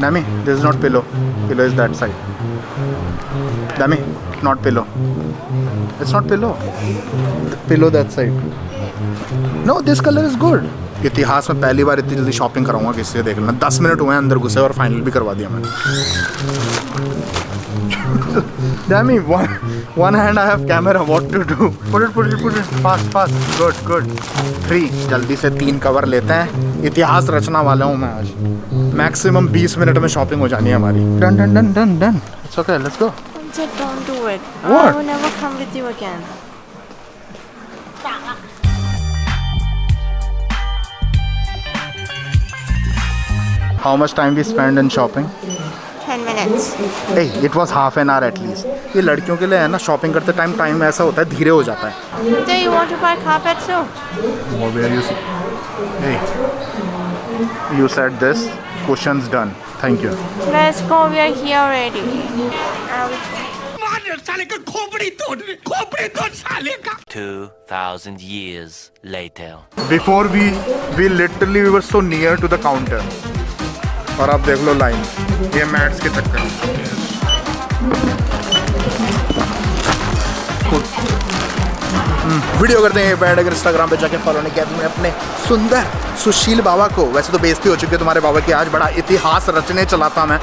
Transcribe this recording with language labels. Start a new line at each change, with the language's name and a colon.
English: Dummy, this is not pillow. Pillow is that side. Dummy, not pillow. It's not pillow. Pillow that side. No, this colour is good.
Hindi: इतिहास में पहली बार इतनी जल्दी shopping कराऊंगा किसी से, देख लेना. 10 मिनट हुए हैं अंदर घुसे और फाइनल भी करवा दिया मैंने.
English: Damn, one hand I have camera. What to do? Put it. Fast. Good. 3.
Hindi: जल्दी से 3 कवर लेते हैं. इतिहास रचना वाला हूँ मैं आज. मैक्सिमम 20 मिनट में शॉपिंग हो जानी है हमारी.
English: Done. It's okay. Let's go. Just don't do it. What? I will never come with you again. How much time we spend in shopping? 10 minutes. Hey, it was half an hour at least.
Hindi: ये लड़कियों के लिए है ना, shopping करते time ऐसा होता है, धीरे हो जाता है.
English: Do you want to buy carpet too? Or where you see? Hey, you said this. Questions done. Thank you. Let's go. We are here already.
Hindi: साले का खोपड़ी तोड़ साले का.
English: 2,000 years later. Before we literally were so near to the counter.
Hindi: और अब देख लो line, ये मैट्स के चक्कर में. वीडियो करते हैं बैठ, अगर इंस्टाग्राम पे जाके फॉलो नहीं किया तो मैं अपने सुंदर सुशील बाबा को, वैसे तो बेइज्जती हो चुकी है तुम्हारे बाबा की, आज बड़ा इतिहास रचने चला था मैं.